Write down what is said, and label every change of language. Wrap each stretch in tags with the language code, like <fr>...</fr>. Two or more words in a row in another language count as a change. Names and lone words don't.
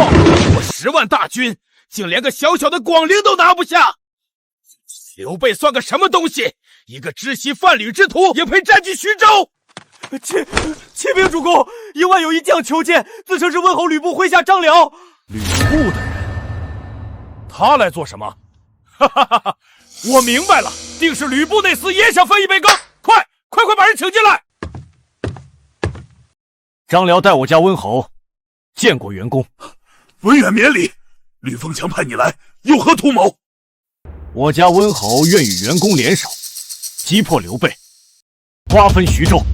<zh>我10萬大軍，竟連個小小的廣陵都拿不下。劉備算個什麼東西？一個知悉販履之徒也配佔據徐州？啟稟主公，營外有一將求見，自稱是溫侯呂布麾下張遼。呂布的人，他來做什麼？哈哈哈哈！我明白了，定是呂布那廝也想分一杯羹。快把人請進來！張遼帶我家溫侯見過袁公。文遠免禮，呂鳳強派你來，有何圖謀？我家溫侯願與袁公聯手，擊破劉備，瓜分徐州。</zh>